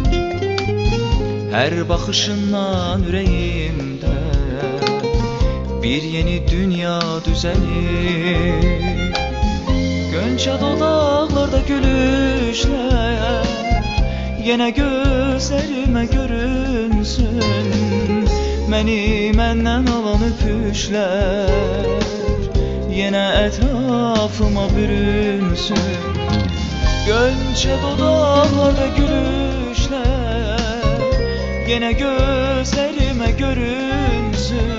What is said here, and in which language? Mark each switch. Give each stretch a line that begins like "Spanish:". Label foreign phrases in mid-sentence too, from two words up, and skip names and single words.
Azerbaijani: Hər baxışından ürəyimdə bir yeni dünya düzəlir. Gönçə dodaqlarda gülüşlər, yenə gözlərimə görünsün. Məni məndən alan öpüşlər, yine etrafıma bürünsün.
Turkish: Gönçe dodaklarda gülüşler, yine gözlerime görünsün.